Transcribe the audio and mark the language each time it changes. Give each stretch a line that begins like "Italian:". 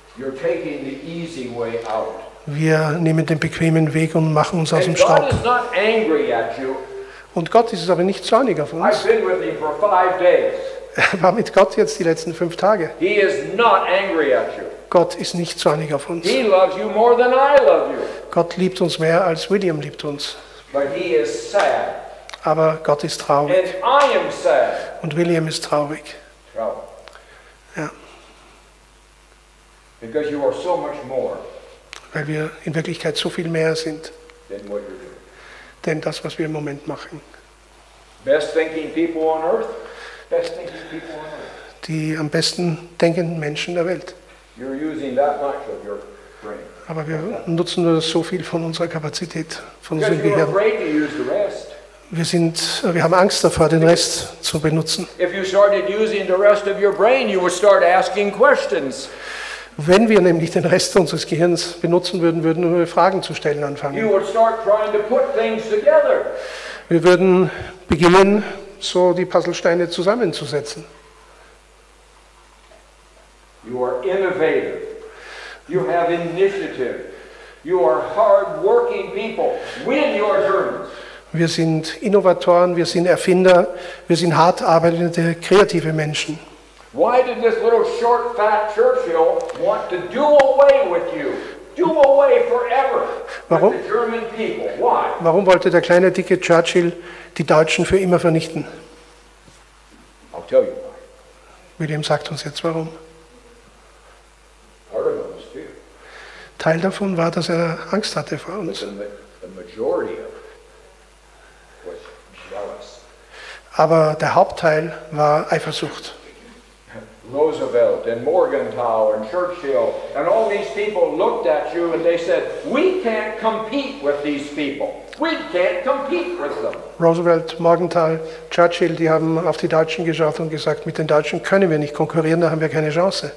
English: You're taking the easy way out.
German: Wir nehmen den bequemen Weg und machen uns aus dem
English: And God
German: Staub.
English: is not angry at you.
German: Und Gott ist aber nicht zornig auf
English: I've
German: uns.
English: been with him for 5 days.
German: Er war mit Gott jetzt die letzten 5 Tage.
English: He is not angry at you.
German: Gott ist nicht zornig auf uns.
English: He loves you more than I love you.
German: Gott liebt uns mehr als William liebt uns.
English: But he is sad.
German: Aber Gott ist traurig.
English: And I am sad.
German: Und William ist traurig. Traurig. Ja,
English: Because you are so much more
German: weil wir in Wirklichkeit so viel mehr sind,
English: than what you're doing.
German: denn das, was wir im Moment machen.
English: Best thinking people on earth. Best thinking people on earth.
German: Die am besten denkenden Menschen der Welt.
English: You're using that much of your brain.
German: Aber wir nutzen nur so viel von unserer Kapazität, von
English: Because
German: unserem
English: you're
German: Gehirn.
English: afraid to use the rest.
German: Wir haben Angst davor, den Rest zu benutzen.
English: If you started using the rest of your brain, you would start asking questions.
German: Wenn wir nämlich den Rest unseres Gehirns benutzen würden, würden wir Fragen zu stellen
English: You
German: anfangen.
English: would start trying to put things together.
German: Wir würden beginnen, so die Puzzlesteine zusammenzusetzen.
English: You are innovative. You have initiative. You are hard-working people. Win your Germans.
German: Wir sind Innovatoren, wir sind Erfinder, wir sind hart arbeitende, kreative Menschen.
English: Why did this little short, fat Churchill want to do away with you? Do away forever
German: Warum?
English: with the German people. Why?
German: Warum wollte der kleine, dicke Churchill die Deutschen für immer vernichten?
English: I'll tell you why.
German: William sagt uns jetzt warum.
English: Part of it was fear.
German: Teil davon war, dass er Angst hatte vor
English: But
German: uns.
English: the majority of it was jealous.
German: Aber der Hauptteil war Eifersucht.
English: Roosevelt and Morgenthau and Churchill and all these people looked at you and they said, we can't compete with these people. We can't compete with them.
German: Roosevelt, Morgenthau, Churchill, die haben auf die Deutschen geschaut und gesagt, mit den Deutschen können wir nicht konkurrieren, da haben wir keine Chance.